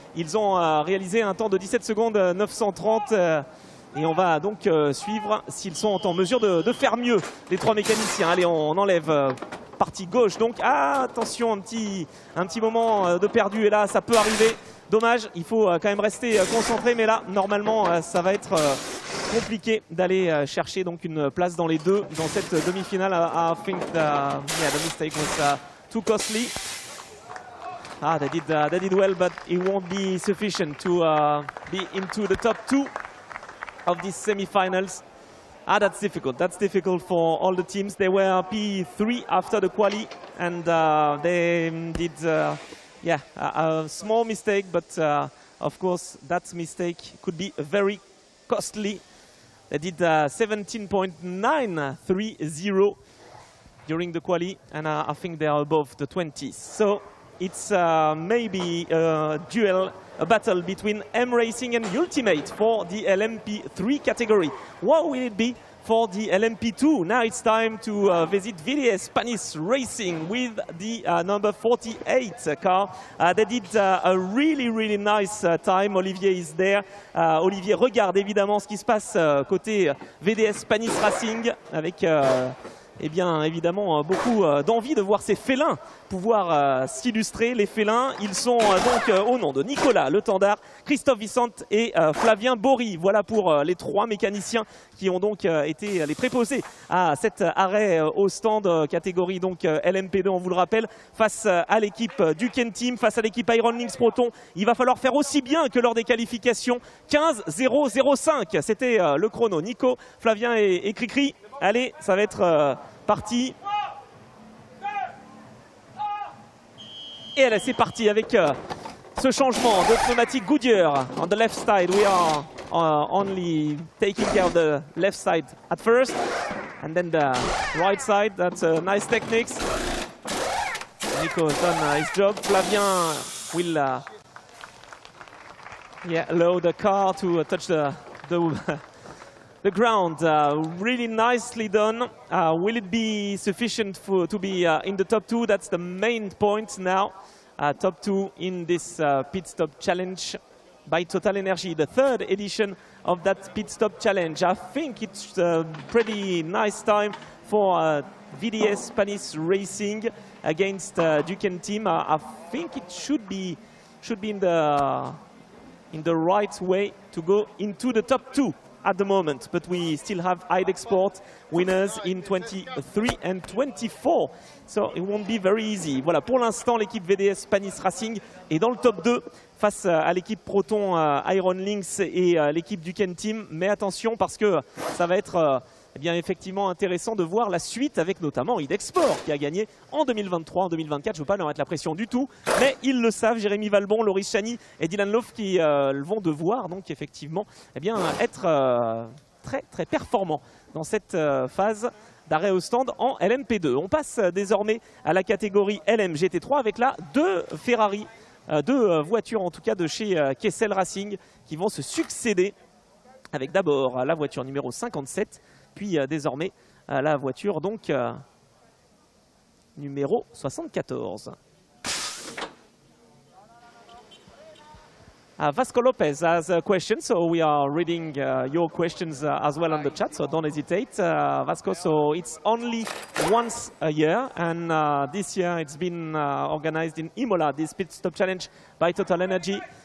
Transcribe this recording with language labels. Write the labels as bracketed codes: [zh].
[fr] Ils ont réalisé un temps de 17 secondes 930. Et on va donc suivre s'ils sont en mesure de faire mieux, les 3 mécaniciens. Allez, on enlève partie gauche. Donc attention, un petit moment de perdu. Et là, ça peut arriver. Dommage, il faut quand même rester concentré. Mais là, normalement, ça va être compliqué d'aller chercher donc une place dans les 2 dans cette demi-finale. [en] I think the mistake was too costly. They did well, but it won't be sufficient to be into the top 2 of these semi-finals. That's difficult. That's difficult for all the teams. They were P3 after the quali, and they did, a small mistake. But of course, that mistake could be very costly. They did 17.930 during the quali, and I think they are above the 20s. So it's maybe a duel, a battle between M Racing and Ultimate for the LMP3 category. What will it be for the LMP2? Now it's time to visit VDS Spanish Racing with the number 48 car. They did a really nice time. Olivier is there. [fr] Olivier regarde évidemment ce qui se passe côté VDS Spanish Racing avec eh bien, évidemment, beaucoup d'envie de voir ces félins pouvoir s'illustrer. Les félins, ils sont donc au nom de Nicolas Le Tendard, Christophe Vicente et Flavien Bory. Voilà pour les 3 mécaniciens qui ont donc été les préposés à cet arrêt au stand catégorie donc LMP2, on vous le rappelle, face à l'équipe Duqueine Team, face à l'équipe Lynx Proton. Il va falloir faire aussi bien que lors des qualifications. 15.005, c'était le chrono. Nico, Flavien et Cricri. Allez, ça va être parti. Et allez, c'est parti avec ce changement de pneumatique Goodyear. [en] On the left side, we are only taking care of the left side at first. And then the right side, that's nice techniques. Nico has done his job. Flavien will Yeah, allow the car to touch the the ground. Really nicely done. Will it be sufficient to be in the top 2? That's the main point now. Top 2 in this pit stop challenge by TotalEnergies, the 3rd edition of that pit stop challenge. I think it's a pretty nice time for VDS Spanish Racing against Duqueine team. I think it should be in the right way to go into the top 2 at the moment, but we still have IDEX Sport winners in 23 and 24, so it won't be very easy. [fr] Voilà, pour l'instant, l'équipe VDS Spanish Racing est dans le top 2 face à l'équipe Proton Iron Lynx et l'équipe Duqueine Team, mais attention parce que ça va être eh bien, effectivement intéressant de voir la suite avec notamment IDEX Sport qui a gagné en 2023, en 2024. Je ne veux pas leur mettre la pression du tout, mais ils le savent. Jérémy Valbon, Loris Chani et Dylan Loff qui vont devoir donc effectivement eh bien, être très très performants dans cette phase d'arrêt au stand en LMP2. On passe désormais à la catégorie LMGT3 avec là 2 Ferrari, 2 voitures en tout cas de chez Kessel Racing qui vont se succéder avec d'abord la voiture numéro 57, puis désormais la voiture donc numéro 74. [en] Vasco Lopez has a question, so we are reading your questions as well on the chat, so don't hesitate. Vasco, so it's only once a year, and this year it's been organized in Imola, this pit stop challenge by TotalEnergies.